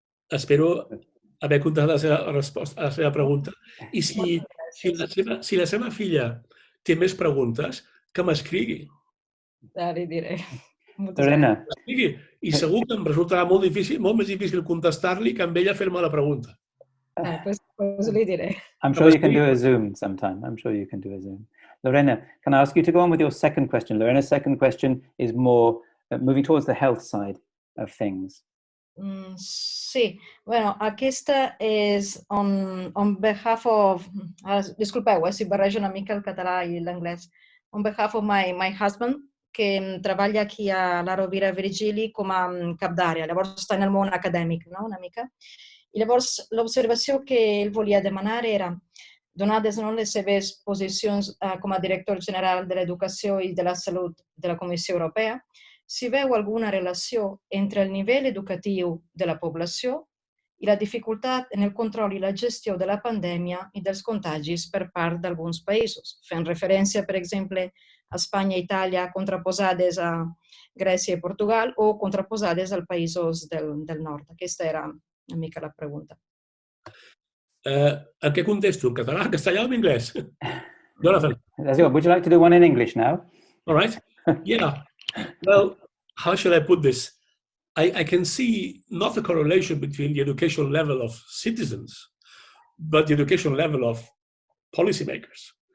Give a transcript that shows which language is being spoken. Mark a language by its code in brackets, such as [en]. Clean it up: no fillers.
[ca] Espero haver contestat a la seva pregunta. I si la seva filla té més preguntes, que m'escrigui. Li diré. Lorena. I segur que em resultarà molt més difícil contestar-li que amb ella fer-me la pregunta. Pues li diré. [en] I'm sure you can do a Zoom sometime. I'm sure you can do a Zoom. Lorena, can I ask you to go on with your second question? Lorena's second question is more moving towards the health side of things. [ca] Sí, bueno, aquesta és [en] on behalf of, [ca] disculpeu, si barrejo una mica el català i l'anglès, [en] on behalf of my husband, [ca] que treballa aquí a la Rovira Virgili com a cap d'àrea, llavors està en el món acadèmic, una mica. I llavors l'observació que ell volia demanar era, donades les seves posicions com a director general de l'Educació i de la Salut de la Comissió Europea, si veu alguna relació entre el nivell educatiu de la població i la dificultat en el control i la gestió de la pandèmia i dels contagis per part d'alguns països, fent referència, per exemple, a Espanya i Itàlia contraposades a Grècia i Portugal o contraposades als països del nord. Aquesta era una mica la pregunta. En què contesto? En català, en castellà o en anglès? [en] Would you like to do one in English now? All right. Yeah. Well, how should I put this? I can see not a correlation between the educational level of citizens, but the educational level of policymakers.